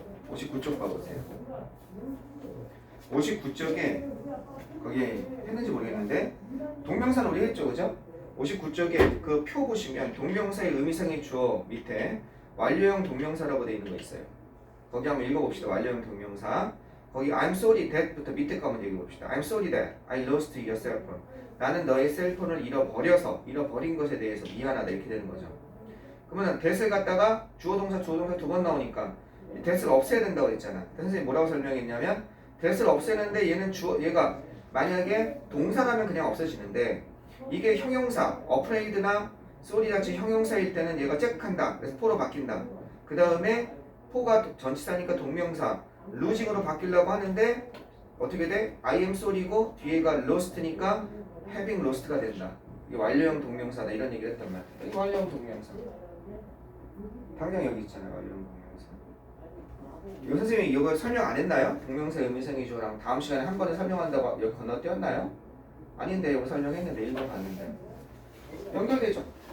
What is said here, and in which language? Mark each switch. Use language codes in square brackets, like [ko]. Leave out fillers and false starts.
[ko] 59쪽 봐보세요. 59쪽에 거기에 했는지 모르겠는데 동명사는 우리 했죠 그죠? 59쪽에 그 표 보시면 동명사의 의미상의 주어 밑에 완료형 동명사라고 되어 있는 거 있어요. 거기 한번 읽어봅시다. 완료형 동명사. 거기 I'm sorry that부터 밑에 거 한번 읽어봅시다. [en] I'm sorry that I lost your cell phone. [ko] 나는 너의 셀폰을 잃어버린 것에 대해서 미안하다 이렇게 되는 거죠. 그러면 that을 갖다가 주어 동사 두 번 나오니까 that을 없애야 된다고 했잖아. 선생님이 뭐라고 설명했냐면 that을 없애는데 얘가 만약에 동사라면 그냥 없어지는데 이게 형용사 afraid나 sorry 같이 형용사일 때는 얘가 잭한다. 그래서 포로 바뀐다. 그 다음에 포가 전치사니까 동명사 losing으로 바뀌려고 하는데 어떻게 돼? I am sorry고 뒤에가 lost니까 having lost가 된다. 이게 완료형 동명사다 이런 얘기를 했단 말이야. 이게 완료형 동명사. 당장 여기 있잖아요. 완료형 동명사. 이거 선생님이 이거 설명 안 했나요? 동명사 의미상의 주어랑 다음 시간에 한 번에 설명한다고 여기 건너뛰었나요? 아닌데 이거 설명했는데 읽어봤는데 연결되죠?